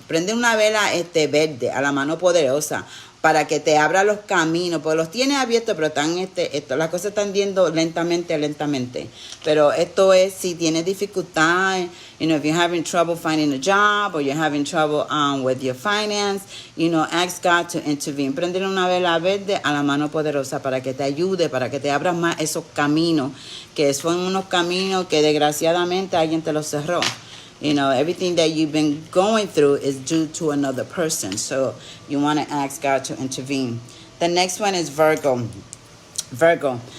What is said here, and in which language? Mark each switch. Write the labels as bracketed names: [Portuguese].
[Spanish] Prende una vela verde a la mano poderosa para que te abra los caminos, porque los tienes abiertos, pero las cosas están yendo lentamente. Pero esto es, si tienes dificultad, [English] you know, if you're having trouble finding a job, or you're having trouble with your finance, you know, ask God to intervene. [Spanish] Prendele una vela verde a la mano poderosa para que te ayude, para que te abras más esos caminos, que son unos caminos que desgraciadamente alguien te los cerró. [English] You know, everything that you've been going through is due to another person. So you want to ask God to intervene. The next one is Virgo. Virgo.